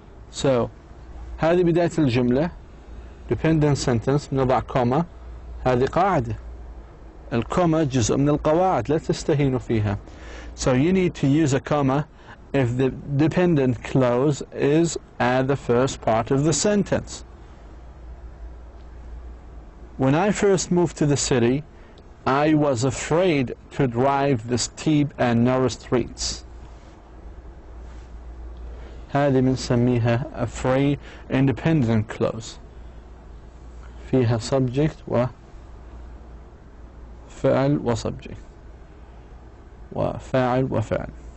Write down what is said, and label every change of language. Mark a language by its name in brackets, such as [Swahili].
[Arabic] So هذه بداية الجملة, dependent sentence, نضع كوما. هذه قاعدة. الكوما جزء من القواعد, لا تستهينوا فيها. [English] So you need to use a comma if the dependent clause is at the first part of the sentence. When I first moved to the city, I was afraid to drive the steep and narrow streets. [Arabic] هذه بنسميها a free independent clause. فيها subject وفعل وسبجect وفاعل وفعل.